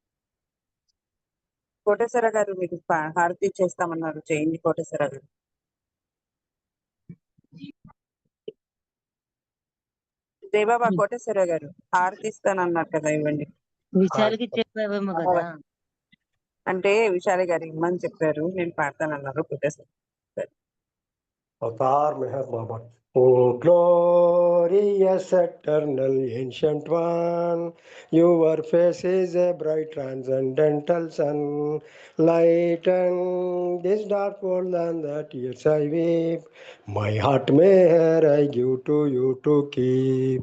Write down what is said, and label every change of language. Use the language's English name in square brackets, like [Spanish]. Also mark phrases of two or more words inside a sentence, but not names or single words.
[Telugu] కోటేశ్వర గారు మీకు హారతి ఇచ్చేస్తామన్నారు, చేయండి కోటేశ్వర గారు. జయబాబా కోటేశ్వర గారు హారతి ఇస్తానన్నారు కదా, ఇవ్వండి. విశాలకి చెప్పావేమో కదా. అంటే విశాలి గారు ఇమ్మని చెప్పారు, నేను పాడతానన్నారు కోటేశ్వర. [English] अवतार मेहर बाबा। O glorious eternal ancient one, your face is a bright transcendental sun, lighten this dark world and the tears I weep. My heart meher I give to you to keep.